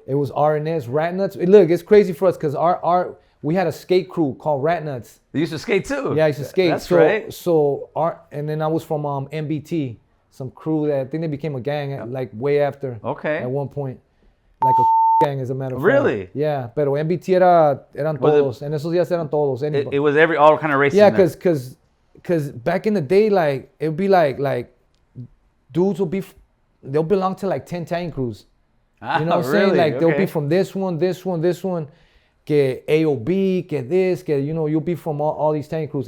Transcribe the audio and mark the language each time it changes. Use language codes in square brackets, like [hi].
[en] It was RNS, Rat Nuts. Look, it's crazy for us because we had a skate crew called Rat Nuts. They used to skate too. Yeah, I used to skate. That's right. And then I was from MBT, some crew that I think they became a gang like way after. Okay. At one point, like a gang, as a matter of fact. Really? [es] Yeah, pero MBT eran todos. En esos días eran todos. [en] It was all kind of races. Yeah, because back in the day, like it would be like dudes they'll belong to like 10 tagging crews. You know what I'm saying? Like they'll be from this one, que AOB, que this, que you'll be from all these tagging crews.